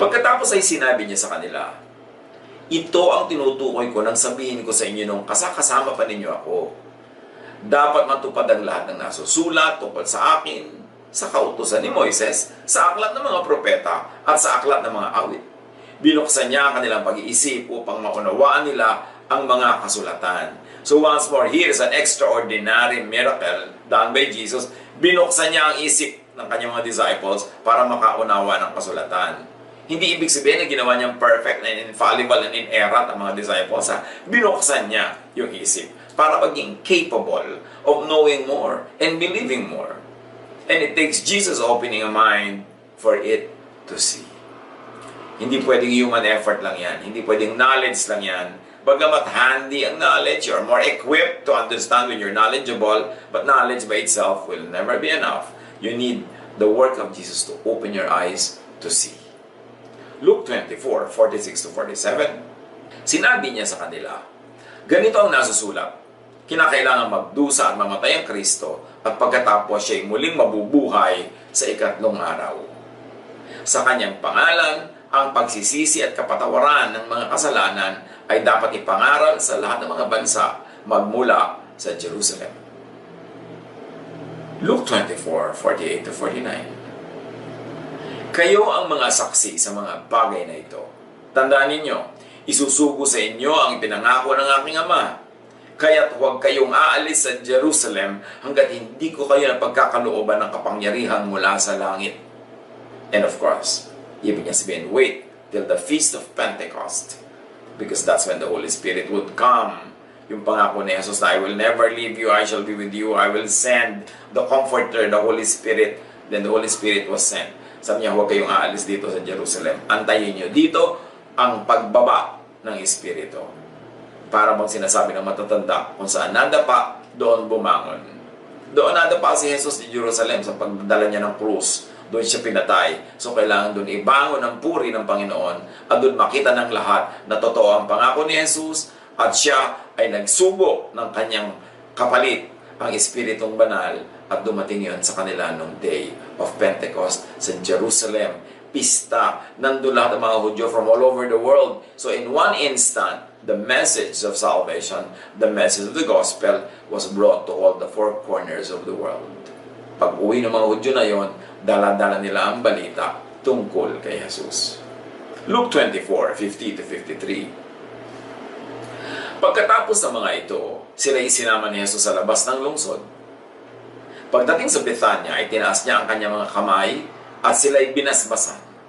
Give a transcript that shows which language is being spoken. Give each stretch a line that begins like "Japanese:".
Filipino: Pagkatapos ay sinabi niya sa kanila, ito ang tinutukoy ko nang sabihin ko sa inyo nung kasama pa ninyo ako. Dapat matupad ang lahat ng nasusulat tungkol sa akin, sa kautusan ni Moises, sa aklat ng mga propeta, at sa aklat ng mga awit. Binuksan niya ang kanilang pag-iisip upang maunawaan nila ang mga kasulatan.
English: So once more, here is an extraordinary miracle done by Jesus.
Filipino: Binuksan niya ang isip ng kanyang mga disciples para makaunawa ng kasulatan. Hindi ibig sabihin na ginawa niyang
English: perfect and infallible and inerrant
Filipino: ang mga disciples. Binuksan niya yung isip para maging
English: capable of knowing more and believing more. And it takes Jesus opening a mind for it to see.
Filipino: Hindi pwedeng human effort lang yan. Hindi pwedeng knowledge lang yan. Bagamat handy ang knowledge,
English: you're more equipped to understand when you're knowledgeable, but knowledge by itself will never be enough. You need the work of Jesus to open your eyes to see. Luke 24:46-47.
Filipino: Sinabi niya sa kanila, ganito ang nasusulat, kinakailangan magdusa at mamatay ang Kristo at pagkatapos siya ay muling mabubuhay sa ikatlong araw. Sa kanyang pangalan, ang pagsisisi at kapatawaran ng mga kasalanan ay dapat ipangaral sa lahat ng mga bansa magmula sa Jerusalem. Luke 24:48-49. Kayo ang mga saksi sa mga bagay na ito. Tandaan ninyo, isusugo sa inyo ang ipinangako ng aking Ama. Kaya't huwag kayong aalis sa Jerusalem hanggat hindi ko kayo napagkakalooban ng kapangyarihan mula sa langit.
English: And of course,
Filipino: ibig niya sabihin,
English: wait till the Feast of Pentecost. Because that's when the Holy Spirit would come.
Filipino: Yung pangako ni Jesus na,
English: I will never leave you, I shall be with you, I will send the Comforter, the Holy Spirit. Then the Holy Spirit was sent.
Filipino: Sabi niya, huwag kayong aalis dito sa Jerusalem. Antayin niyo dito ang pagbaba ng Espiritu. Para bang sinasabi ng matatanda, kung saan nadapa, doon bumangon. Doon nadapa si Jesus di Jerusalem sa pagdala niya ng krus. Doon siya pinatay. So kailangan doon ibangon ang puri ng Panginoon at doon makita ng lahat na totoo ang pangako ni Jesus at siya ay nagsubo ng kanyang kapalit, ang Espiritong Banal, at dumating yon sa kanila nung Day of Pentecost sa Jerusalem. Pista, nandun lahat ng mga Hudyo
English: from all over the world. So in one instant, the message of salvation, the message of the gospel was brought to all the four corners of the world.
Filipino: Pag uwi ng mga Hudyo na yon, dala-dala nila ang balita tungkol kay Jesus. Luke 24:50-53. Pagkatapos ng mga ito, sila isinama ni Jesus sa labas ng lungsod. Pagdating sa Bethania, ay tinaas niya ang kanyang mga kamay at sila'y binasbasan.